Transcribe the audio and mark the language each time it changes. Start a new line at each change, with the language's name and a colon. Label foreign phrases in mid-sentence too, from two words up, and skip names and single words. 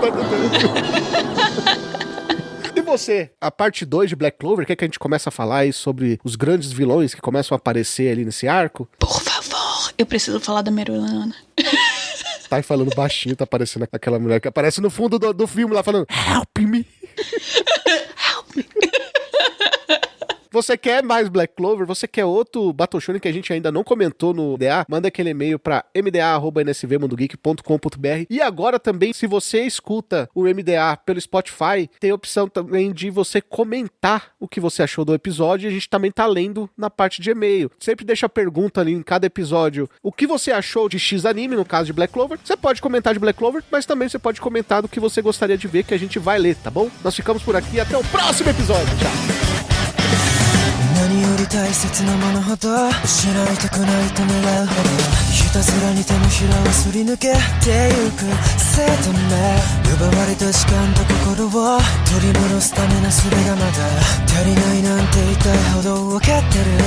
Portuguese: E você? A parte 2 de Black Clover, quer que a gente comece a falar aí sobre os grandes vilões que começam a aparecer ali nesse arco? Por favor, eu preciso falar da Merulana. Tá aí falando baixinho, tá aparecendo aquela mulher que aparece no fundo do filme lá falando
English: Help me! Help me!
Portuguese: Você quer mais Black Clover? Você quer outro Battle Shonen que a gente ainda não comentou no MDA? Manda aquele e-mail pra mda@nsvmundogeek.com.br. E agora também, se você escuta o MDA pelo Spotify, tem a opção também de você comentar o que você achou do episódio, e a gente também tá lendo na parte de e-mail. Sempre deixa a pergunta ali em cada episódio. O que você achou de X anime, no caso de Black Clover? Você pode comentar de Black Clover, mas também você pode comentar do que você gostaria de ver, que a gente vai ler, tá bom? Nós ficamos por aqui, até o próximo episódio. Tchau!
Japanese: 何より大切なものほど失いたくないと願うほどひたすらに手のひらをすり抜けてゆく生と目奪われた時間と心を取り戻すための術がまだ足りないなんて言いたいほど分かってる